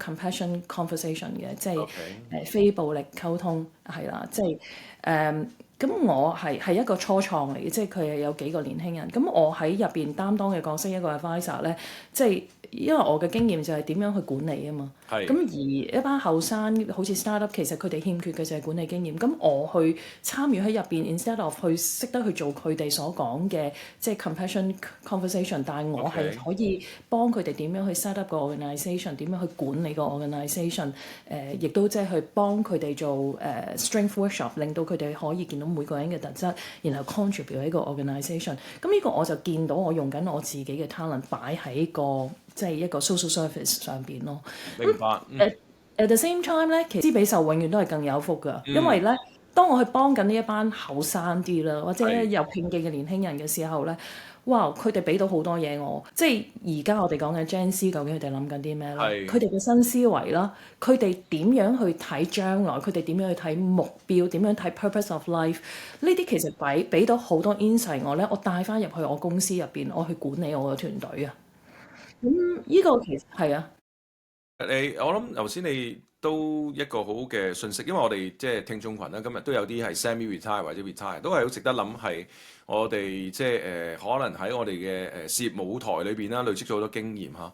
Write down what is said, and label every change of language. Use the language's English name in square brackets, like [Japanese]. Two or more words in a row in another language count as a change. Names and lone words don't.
[English] Compassion Conversation [Cantonese] 嘅，即係非暴力溝通係啦，即係咁我係一個初創嚟嘅，即係佢係有幾個年輕人，咁我喺入邊擔當嘅角色一個 advisor 咧，即係因為我嘅經驗就係點樣去管理啊嘛，咁而一班後生好似 startup 其實佢哋欠缺嘅就係管理經驗，咁我去參與喺入邊 [English] instead of [Cantonese] 去識得去做佢哋所講嘅即係 [English] compassion conversation， [Cantonese] 但係我係可以幫佢哋點樣去 [English] set up [Cantonese] 個 organisation， 點樣去管理個 organisation， 亦都即係去幫佢哋做 [English] strength workshop， [Cantonese] 令到佢哋可以見到每個人嘅特質，然後 contribute 喺個 organisation。咁呢個我就見到我用緊我自己嘅 talent 擺喺個即係一個 [English] social service [Cantonese] 上邊咯。明白。 [English] At the same time [Cantonese] 咧，其實施比受永遠都係更有福㗎，因為咧，當我去幫緊呢一班後生啲啦，或者有拼勁嘅年輕人嘅時候咧，哇！佢哋俾到好多嘢我，即係而家我哋講嘅 Gen Z 究竟佢哋諗緊啲咩咧？佢哋嘅新思維啦，佢哋點樣去睇將來？佢哋點樣去睇目標？點樣睇 [English] purpose of life？ [Cantonese] 呢啲其實俾到好多 insight 我咧，我帶翻入去我公司入邊，我去管理我嘅團隊啊。咁呢個其實係啊。我諗頭先你都一個好嘅信息，因為我哋即係聽眾群啦，今日都有啲係 semi-retire 或者 retire，都係好值得諗係我哋即係可能喺我哋嘅事業舞台裏邊啦，累積咗好多經驗嚇。